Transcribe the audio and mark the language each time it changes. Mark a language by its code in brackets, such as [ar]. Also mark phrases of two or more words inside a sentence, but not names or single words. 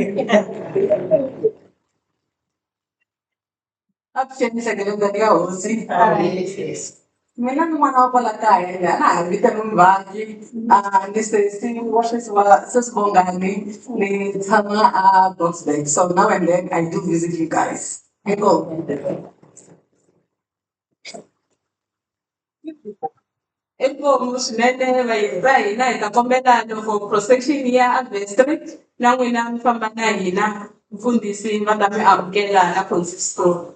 [ts] Avuxeni secretary ya hosi. Mina ni n'wana wa kwala kaya na ha vitani Muvhangi ni sesi wa sesi Bongani ni tshama a Boksburg [en] so now and then I do visit you guys. [ts] Inkomu. Inkomu swinene va hina hi ta kombela loko prosecution ya Abbey na n'wina mi famba na hina mfundhisi va ta mi amukela na Francisco.